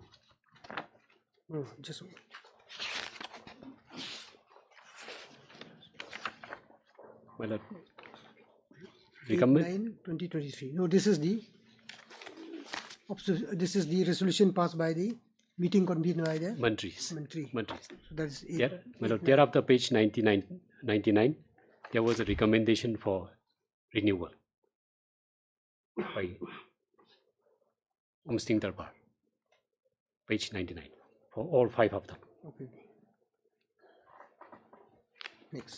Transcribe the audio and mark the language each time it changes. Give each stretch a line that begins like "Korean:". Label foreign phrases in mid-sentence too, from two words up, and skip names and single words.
English: No, just My lord. 8/9/2023. No, this is the resolution passed by the meeting convened by the Mantris. Mantri. Mantris. So that is My lord, thereafter page 99, there was a recommendation for renewal by Umsting Darbar. Page 99 for all 5 of them. Okay. Next.